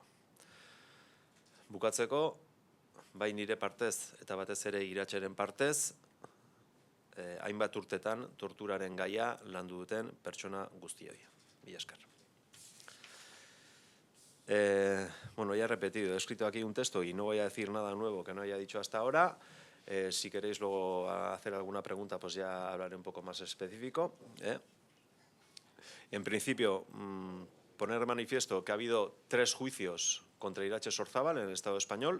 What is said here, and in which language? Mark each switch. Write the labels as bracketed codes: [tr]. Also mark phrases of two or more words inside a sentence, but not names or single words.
[eu] Bukatzeko, bai nire partez eta batez ere Iratxeren partez, hainbat urtetan torturaren gaia landu duten pertsona guztioi. Mila esker. [es] Bueno, ya he repetido, he escrito aquí un texto y no voy a decir nada nuevo que no haya dicho hasta ahora. Si queréis luego hacer alguna pregunta, pues ya hablaré un poco más específico. En principio, poner de manifiesto que ha habido 3 juicios contra Iratxe Sorzábal en el Estado español.